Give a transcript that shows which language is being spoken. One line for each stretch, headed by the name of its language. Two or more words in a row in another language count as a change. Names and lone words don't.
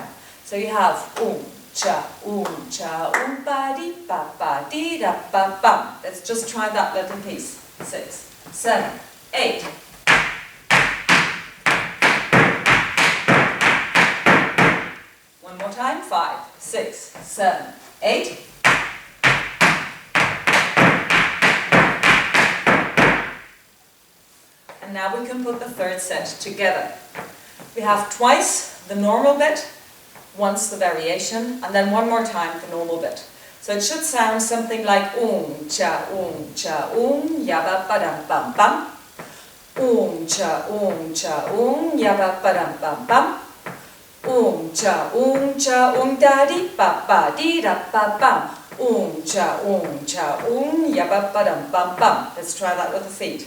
English: So you have cha, ba, di, da, ba, bam. Let's just try that little piece. 6, 7, 8. One more time. 5, 6, 7, 8. And now we can put the third set together. We have twice the normal bit, once the variation, and then one more time the normal bit. So it should sound something like cha, yabba, badam, bam, bam. Cha, yabba, badam, bam, bam. Cha, da, di, ba, di, da, ba, bam. Cha, yabba, badam, bam, bam. Let's try that with the feet.